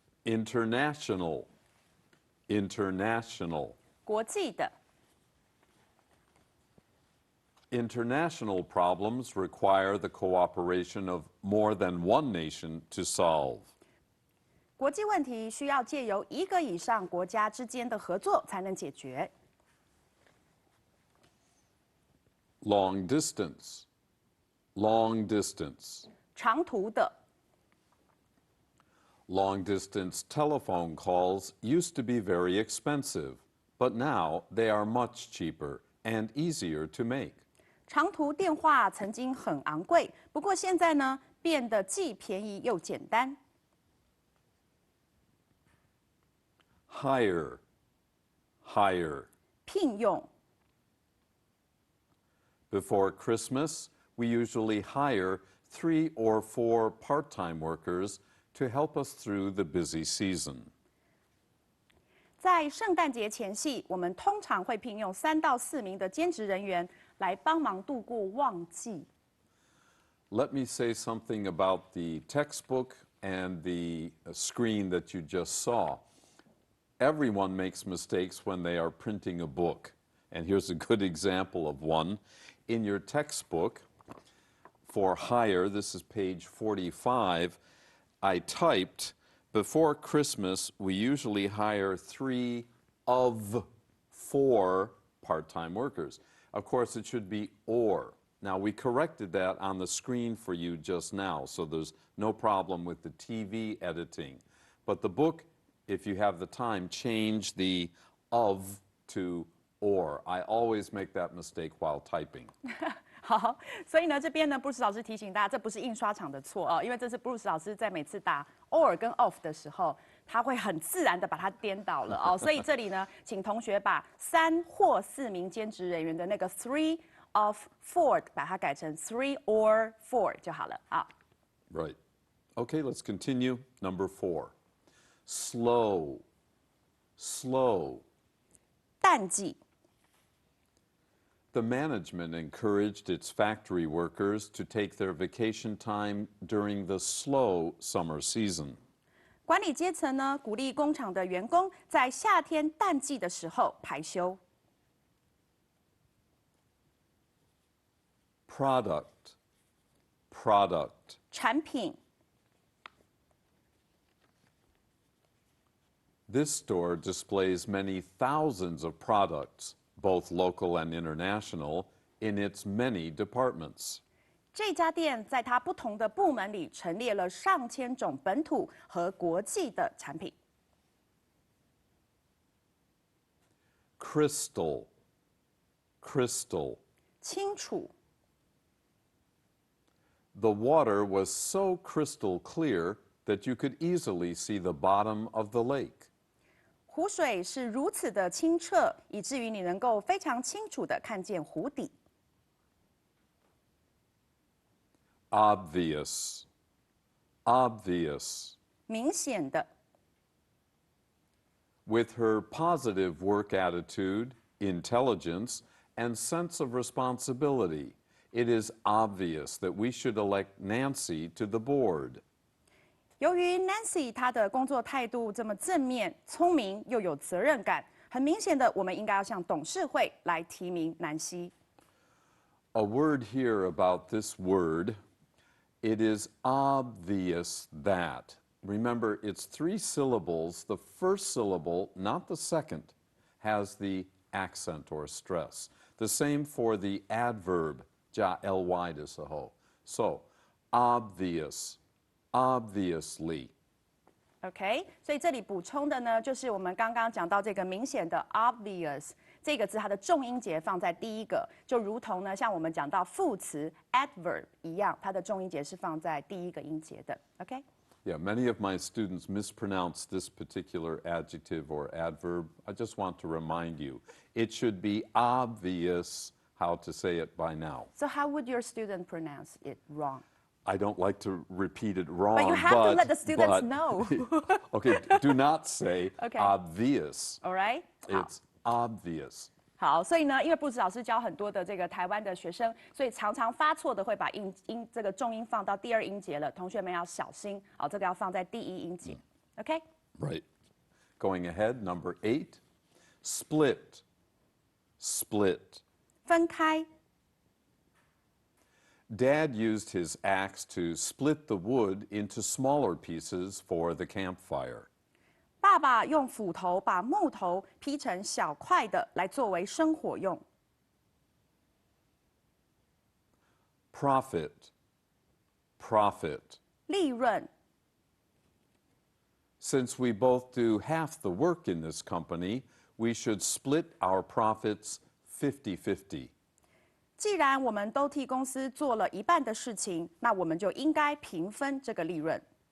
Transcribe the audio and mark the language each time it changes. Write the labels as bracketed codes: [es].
[en] International. International. [zh] 国际的 [en] International problems require the cooperation of more than one nation to solve. [zh] 国际问题需要借由一个以上国家之间的合作才能解决。 [en] Long distance. Long distance. [zh] 长途的 [en] Long distance telephone calls used to be very expensive, but now they are much cheaper and easier to make. [zh] 长途电话曾经很昂贵，不过现在呢，变得既便宜又简单。 [en] Hire. Hire. [zh] 聘用 [en] Before Christmas, we usually hire 3 or 4 part-time workers to help us through the busy season. [zh] 在圣诞节前夕，我们通常会聘用3到4名的兼职人员来帮忙度过旺季。 [en] Let me say something about the textbook and the screen that you just saw. Everyone makes mistakes when they are printing a book. And here's a good example of one. In your textbook for hire, this is page 45, I typed, before Christmas, we usually hire 3 of 4 part-time workers. Of course, it should be or. Now, we corrected that on the screen for you just now, so there's no problem with the TV editing. But the book, if you have the time, change the of to or. I always make that mistake while typing. [zh] 好，所以呢，这边呢，布鲁斯老师提醒大家，这不是印刷厂的错哦，因为这是布鲁斯老师在每次打 or 跟 of 的时候，他会很自然的把它颠倒了哦。所以这里呢，请同学把3或4名兼职人员的那个 3 of 4把它改成 3 or 4就好了。好。 [en] Right. Okay, let's continue. Number 4. Slow. Slow. [zh] 淡季。 [en] The management encouraged its factory workers to take their vacation time during the slow summer season. [zh] 管理阶层呢，鼓励工厂的员工在夏天淡季的时候排休。 [en] Product. Product. [zh] 产品。 [en] This store displays many thousands of products, both local and international, in its many departments. [zh] 这家店在它不同的部门里陈列了上千种本土和国际的产品。 [en] Crystal. Crystal. [zh] 清楚。 [en] The water was so crystal clear that you could easily see the bottom of the lake. [zh] 湖水是如此的清澈，以至于你能够非常清楚地看见湖底。 [en] Obvious. Obvious. [zh] 明显的。 [en] With her positive work attitude, intelligence, and sense of responsibility, it is obvious that we should elect Nancy to the board. [zh] 由于 Nancy 她的工作态度这么正面、聪明又有责任感，很明显的，我们应该要向董事会来提名南希。 [en] A word here about this word, it is obvious that. Remember, it's 3 syllables. The first syllable, not the second, has the accent or stress. The same for the adverb, [zh] 加 ly 的时候. [en] So, obvious, obviously. [zh] OK， 所以这里补充的呢，就是我们刚刚讲到这个明显的 obvious 这个字，它的重音节放在第一个，就如同呢，像我们讲到副词 adverb 一样，它的重音节是放在第一个音节的。 [en] OK。 Yeah, many of my students mispronounce this particular adjective or adverb. I just want to remind you, it should be obvious how to say it by now. So how would your student pronounce it wrong? I don't like to repeat it wrong, But you have to let the students know. Okay, do not say Okay. obvious. All right? [zh] 好。 [en] It's obvious. [zh] 好，所以呢，因为布子老师教很多的这个台湾的学生，所以常常发错的会把这个重音放到第2音节了，同学们要小心。好，这个要放在第1音节。OK？ [en] Right. Going ahead, number 8, split. Split. [zh] 分开。 [en] Dad used his axe to split the wood into smaller pieces for the campfire. [zh] 爸爸用斧头把木头劈成小块的，来作为生火用。 [en] Profit. Profit. [zh] 利润。 [en] Since we both do half the work in this company, we should split our profits 50-50. [zh] 既然我们都替公司做了一半的事情，那我们就应该平分这个利润。